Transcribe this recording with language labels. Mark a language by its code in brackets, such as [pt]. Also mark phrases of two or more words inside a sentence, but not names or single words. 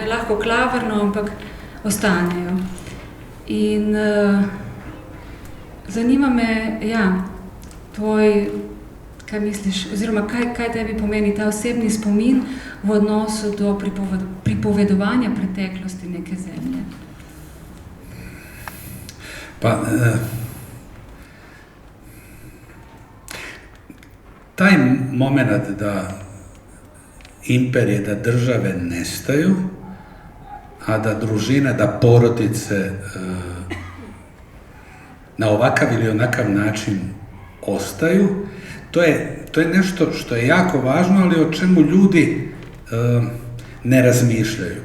[sl] Lahko klavrno, ampak ostanejo. In zanima me, kaj misliš, oziroma kaj tebi pomeni ta osebni spomin v odnosu do pripovedovanja preteklosti neke zemlje? [bs] Pa, taj moment da imperije, da države nestaju, a da družine, da porodice na ovakav ili onakav način ostaju, to je nešto što je jako važno, ali o čemu ljudi ne razmišljaju.